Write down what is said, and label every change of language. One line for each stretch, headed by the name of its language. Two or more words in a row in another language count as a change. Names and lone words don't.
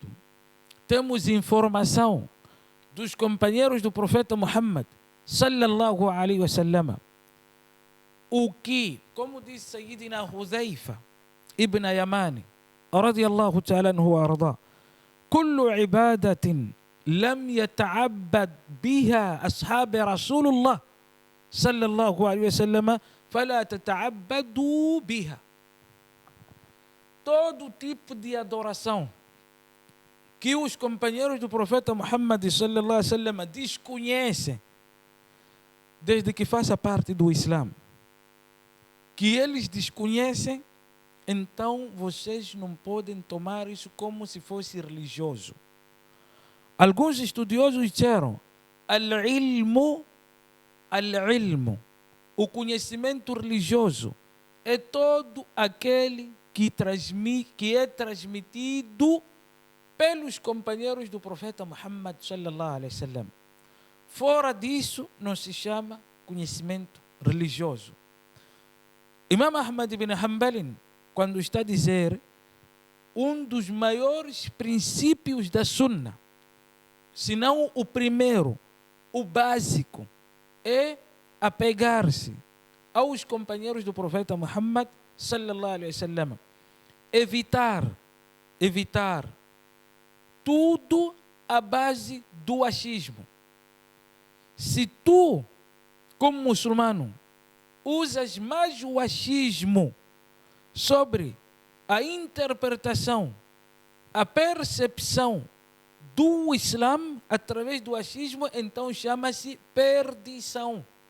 Portuguese: Temos informação dos companheiros do profeta Muhammad
Arabic: صلى الله عليه وسلم.
Portuguese: O que, como disse
Arabic: Sayyidina Huzaifa ibn Yamani رضي الله تعالى عنه وأرضاه كل عبادة لم يتعبد بها أصحاب رسول الله صلى الله عليه وسلم فلا تتعبدوا بها.
Portuguese: Todo tipo de adoração que os companheiros do profeta Muhammad
Arabic: صلى الله عليه وسلم
Portuguese: desconhecem desde que faça parte do Islã, que eles desconhecem, então vocês não podem tomar isso como se fosse religioso. Alguns estudiosos disseram: al-ilmu, o conhecimento religioso é todo aquele que é transmitido pelos companheiros do profeta Muhammad
Arabic: صلى الله عليه وسلم.
Portuguese: Fora disso, não se chama conhecimento religioso. Imam Ahmad ibn Hanbal, quando está a dizer um dos maiores princípios da Sunna, se não o primeiro, o básico, é apegar-se aos companheiros do profeta Muhammad
Arabic: صلى الله عليه وسلم.
Portuguese: Evitar tudo à base do achismo. Se tu, como muçulmano, usas mais o achismo sobre a interpretação, a percepção do Islã através do achismo, então chama-se perdição.